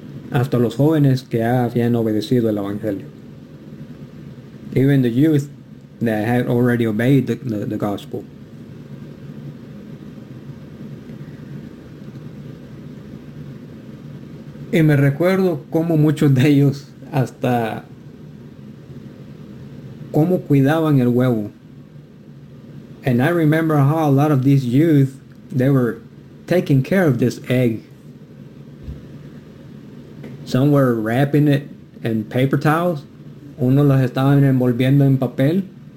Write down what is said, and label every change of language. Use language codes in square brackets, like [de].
[es] Hasta los jóvenes que habían obedecido el evangelio. [en] Even the youth that had already obeyed the gospel. [es] Y me recuerdo cómo muchos de ellos hasta cómo cuidaban el huevo. [en] And I remember how a lot of these youth, they were taking care of this egg. Some were wrapping it in paper towels. [es] Unos los estaban envolviendo en papel.